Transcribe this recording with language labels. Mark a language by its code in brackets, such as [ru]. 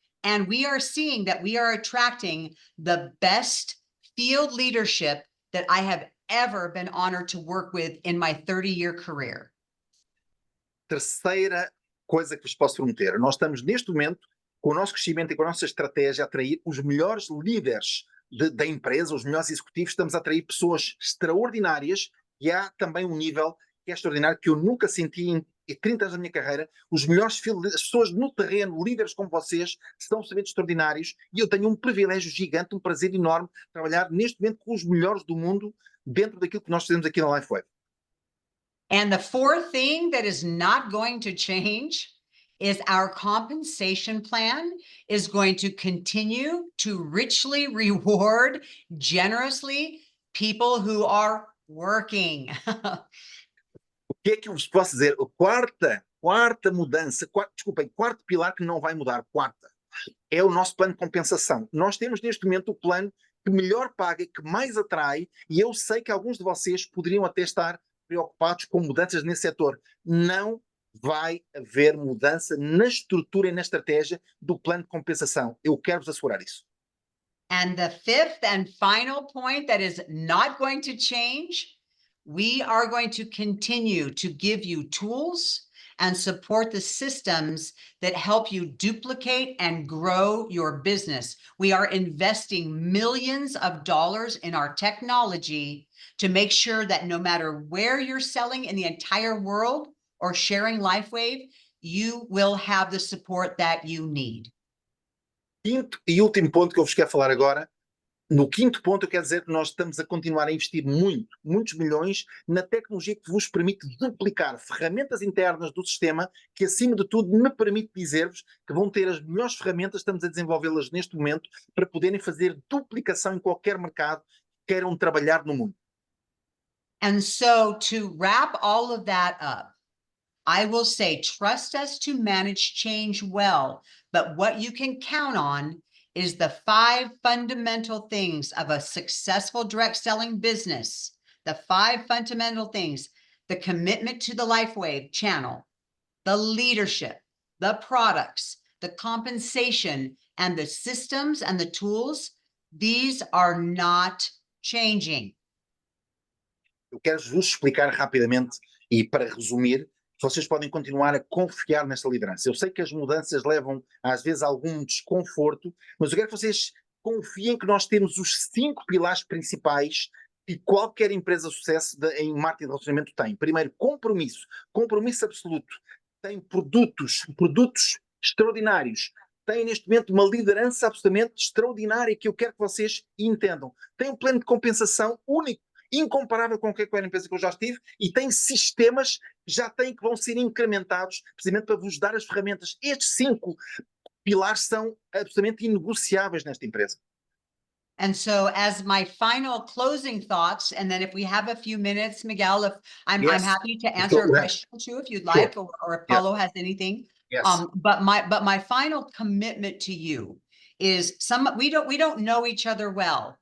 [en] And we are seeing that we are attracting the best field leadership that I have ever been honored to work with in my 30-year career. [pt] Terceira coisa que vos posso prometer. Nós estamos neste momento, com o nosso crescimento e com a nossa estratégia, a atrair os melhores líderes da empresa, os melhores executivos. Estamos a atrair pessoas extraordinárias e há também um nível que é extraordinário que eu nunca senti em 30 anos da minha carreira. Os melhores as pessoas no terreno, líderes como vocês, são absolutamente extraordinários e eu tenho um privilégio gigante, um prazer enorme trabalhar neste momento com os melhores do mundo dentro daquilo que nós fazemos aqui na Lifewave. [en] And the fourth thing that is not going to change is our compensation plan is going to continue to richly reward generously people who are working. [pt] O que é que eu vos posso dizer? A quarta mudança, quarto pilar que não vai mudar, é o nosso plano de compensação. Nós temos neste momento o plano que melhor paga, que mais atrai, e eu sei que alguns de vocês poderiam até estar preocupados com mudanças nesse setor. Não vai haver mudança na estrutura e na estratégia do plano de compensação. Eu quero vos assegurar isso. [en] And the fifth and final point that is not going to change, we are going to continue to give you tools and support the systems that help you duplicate and grow your business. We are investing millions of dollars in our technology to make sure that no matter where you're selling in the entire world or sharing Lifewave, you will have the support that you need. [pt] Quinto e último ponto que eu vos quero falar agora. No quinto ponto, eu quero dizer que nós estamos a continuar a investir muitos milhões na tecnologia que vos permite duplicar ferramentas internas do sistema, que acima de tudo me permite dizer-vos que vão ter as melhores ferramentas, estamos a desenvolvê-las neste momento, para poderem fazer duplicação em qualquer mercado que queiram trabalhar no mundo. [en] And so to wrap all of that up, I will say, trust us to manage change well, but what you can count on is the 5 fundamental things of a successful direct selling business. The 5 fundamental things: the commitment to the Lifewave channel, the leadership, the products, the compensation, and the systems and the tools. These are not changing. [pt] Eu quero vos explicar rapidamente e para resumir, vocês podem continuar a confiar nesta liderança. Eu sei que as mudanças levam às vezes a algum desconforto, mas eu quero que vocês confiem que nós temos os 5 pilares principais que qualquer empresa de sucesso em marketing de relacionamento tem. Primeiro, compromisso absoluto. Tem produtos extraordinários. Tem neste momento uma liderança absolutamente extraordinária que eu quero que vocês entendam. Tem um plano de compensação único, incomparável com qualquer empresa que eu já estive, e tem sistemas que vão ser incrementados precisamente para vos dar as ferramentas. Estes 5 pilares são absolutamente inegociáveis nesta empresa. [en] And so as my final closing thoughts, and then if we have a few minutes, Miguel, if I'm happy to answer a question too, if you'd like, or if Paulo has anything. Yes. But my final commitment to you is we don't know each other well.